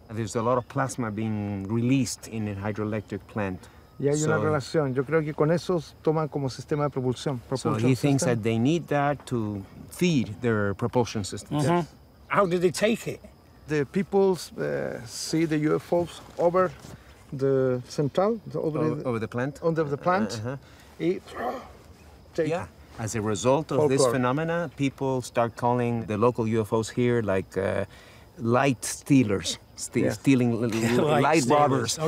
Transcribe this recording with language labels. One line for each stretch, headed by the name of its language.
English: There's a lot of plasma being released in a hydroelectric plant.
Spanish: Y hay una relación. Yo creo que con esos toman como sistema de propulsión.
English: So he thinks that they need that to feed their propulsion systems. Yes. How do they take it? The people see the UFOs over the central, over the plant. Under the plant. Yeah. As a result of this phenomena, people start calling the local UFOs here like light stealers, stealing light robbers.